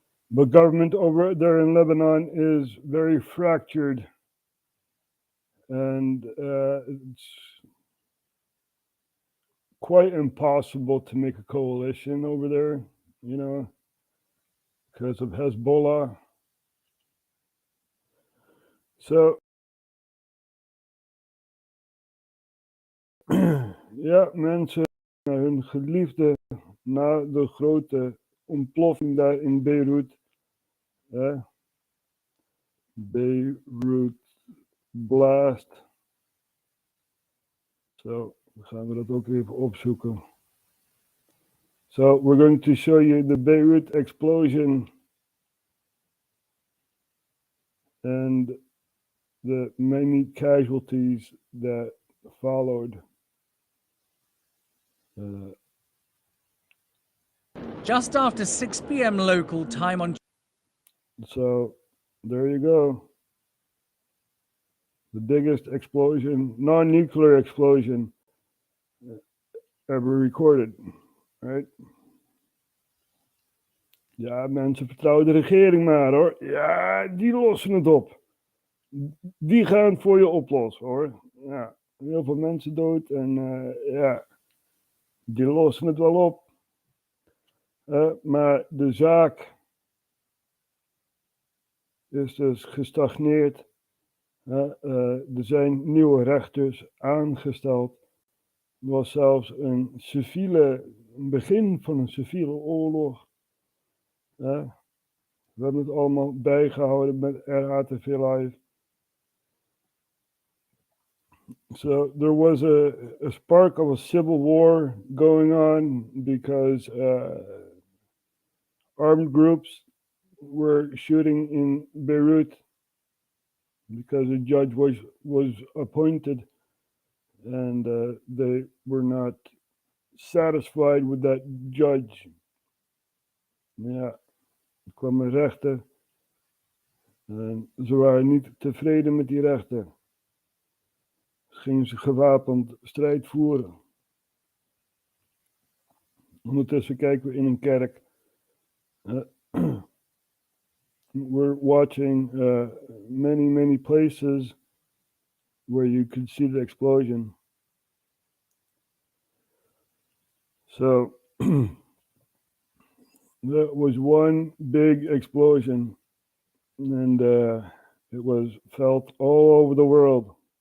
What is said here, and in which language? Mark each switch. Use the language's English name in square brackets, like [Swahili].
[English] But government over there in Lebanon is very fractured. And it's quite impossible to make a coalition over there, because of Hezbollah. [Dutch] So, ja, mensen naar hun geliefde na de grote ontploffing daar in Beirut. [English] Beirut blast. [Dutch] Zo, dan gaan we dat ook even opzoeken. [English] So, we're going to show you the Beirut explosion and the many casualties that followed. Just after 6 p.m. local time on... So, there you go. The biggest explosion, non-nuclear explosion ever recorded, right? [Dutch] Ja, mensen, vertrouwen de regering maar, hoor. Ja, die lossen het op. Die gaan het voor je oplossen, hoor. Ja, heel veel mensen dood en ja, die lossen het wel op. Maar de zaak is dus gestagneerd. Er zijn nieuwe rechters aangesteld. Er was zelfs een begin van een civiele oorlog. We hebben het allemaal bijgehouden met RHTVLive. [English] So there was a spark of a civil war going on because armed groups were shooting in Beirut because a judge was appointed and they were not satisfied with that judge. [Dutch] Ja, er kwam een rechter en ze waren niet tevreden met die rechter. Gingen ze gewapend strijd voeren. Ondertussen kijken we in een kerk. [English] We're watching many places where you could see the explosion. So there was one big explosion and it was felt all over the world.